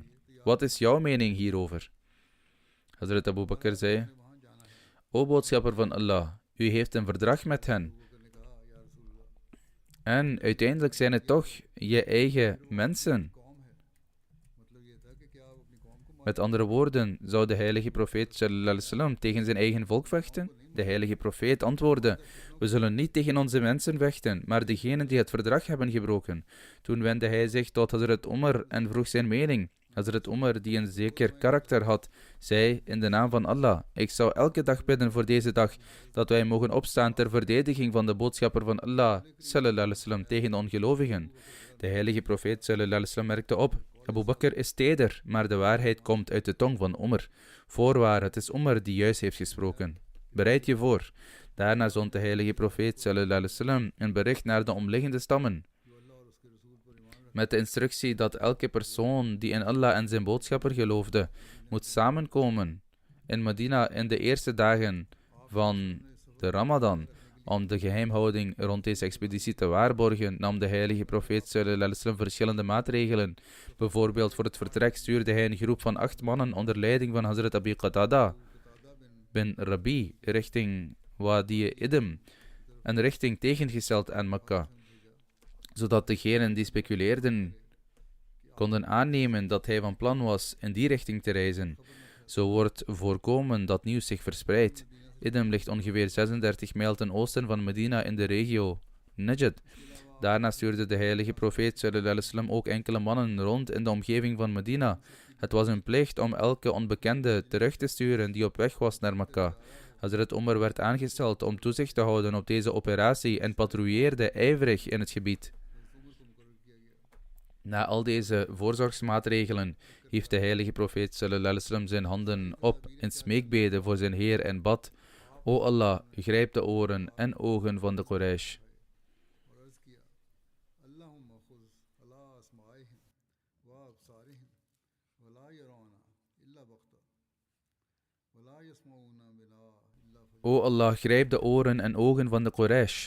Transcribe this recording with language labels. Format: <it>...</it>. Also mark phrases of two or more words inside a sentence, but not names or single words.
<nl>Wat is jouw mening hierover? Hazrat Abu Bakr zei, O boodschapper van Allah, u heeft een verdrag met hen. En uiteindelijk zijn het toch je eigen mensen. Met andere woorden, zou de heilige profeet</nl> <ar>صلى الله عليه وسلم</ar> <nl>tegen zijn eigen volk vechten? De heilige profeet antwoordde, we zullen niet tegen onze mensen vechten, maar degenen die het verdrag hebben gebroken. Toen wendde hij zich tot Hazrat Umar en vroeg zijn mening. Hazrat Umar, die een zeker karakter had, zei in de naam van Allah, ik zou elke dag bidden voor deze dag, dat wij mogen opstaan ter verdediging van de boodschapper van Allah,</nl> <ar>صلى الله عليه وسلم,</ar> <nl>tegen de ongelovigen. De heilige profeet,</nl> <ar>صلى الله عليه وسلم,</ar> <nl>merkte op, Abu Bakr is teder, maar de waarheid komt uit de tong van Umar. Voorwaar, het is Umar die juist heeft gesproken. Bereid je voor. Daarna zond de heilige profeet,</nl> <ar>صلى الله عليه وسلم,</ar> <nl>een bericht naar de omliggende stammen, met de instructie dat elke persoon die in Allah en zijn boodschapper geloofde, moet samenkomen in Medina in de eerste dagen van de Ramadan, Om de geheimhouding rond deze expeditie te waarborgen, nam de heilige profeet</nl> <ar>صلى الله عليه وسلم</ar> <nl>verschillende maatregelen. Bijvoorbeeld voor het vertrek stuurde hij een groep van 8 mannen onder leiding van Hazrat Abi Qatada bin Rabi richting Wadi Idm, een richting tegengesteld aan Mekka, zodat degenen die speculeerden konden aannemen dat hij van plan was in die richting te reizen. Zo wordt voorkomen dat nieuws zich verspreidt. Idm ligt ongeveer 36 mijl ten oosten van Medina in de regio Najd. Daarna stuurde de heilige profeet</nl> <ar>صلى الله عليه وسلم</ar> <nl>ook enkele mannen rond in de omgeving van Medina. Het was een plicht om elke onbekende terug te sturen die op weg was naar Mekka. Hazrat Umar werd aangesteld om toezicht te houden op deze operatie en patrouilleerde ijverig in het gebied. Na al deze voorzorgsmaatregelen hief de heilige profeet</nl> <ar>صلى الله عليه وسلم</ar> <nl>zijn handen op in smeekbeden voor zijn Heer en bad: O Allah, grijp de oren en ogen van de Quraysh. O Allah, grijp de oren en ogen van de Quraysh.</nl>